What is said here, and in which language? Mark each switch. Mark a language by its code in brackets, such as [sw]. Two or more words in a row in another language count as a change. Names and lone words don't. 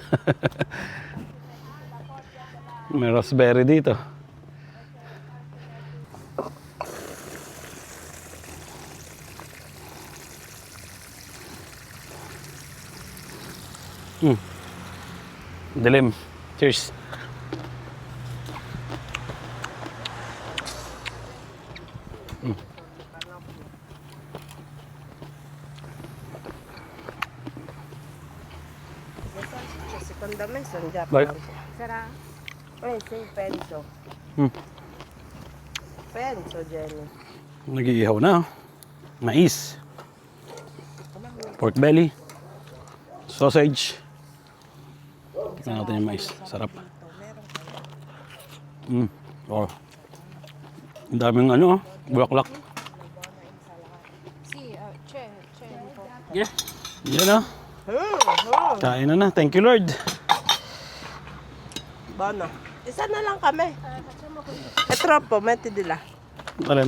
[tl] May raspberry dito. Dilim. Cheers. [it] Seconda mesa in Vai. Giappone. Sarà? Sì, penso. Penso, Jenny. [tl] Nag-iihaw na. Mais. [en] Pork belly. [tl] Sausage. Tignan natin yung mais. Sarap. Oh. Ang daming ano, bulaklak. [it] Sì, c'è un po'. [en] Yeah. [tl] Yan oh. Kain na na. [en] Thank you, Lord. [it] Buono. [tl] Isa na lang kami. [it] È troppo, metti di là. [tl] Alin?